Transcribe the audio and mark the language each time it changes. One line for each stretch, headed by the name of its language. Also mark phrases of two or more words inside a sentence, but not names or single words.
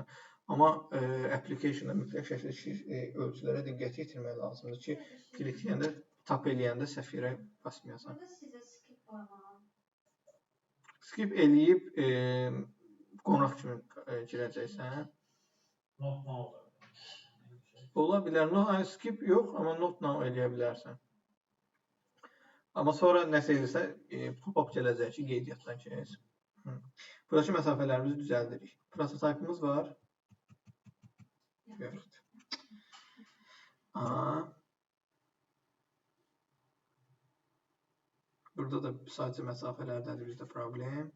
Azerbaijani: Amma application-da mütləq şəkildə ölçülərə diqqət yetirmək lazımdır ki, klikləyəndə, tap eləyəndə səhv yerə basmayasan. Burada sizə skip qoymalım. Skip eləyib qonaq kimi girəcəksən.
English: Not now da.
Azerbaijani: Ola bilər. Skip yox, amma
English: not now
Azerbaijani: eləyə bilərsən. Amma sonra nəsə edirsə, pop-up gələcək ki, qeydiyyatdan keç. Buradakı məsafələrimizi düzəldirik. Prototipimiz var. Yoxdur. Burada da sadəcə məsafələrdədir bizdə problem.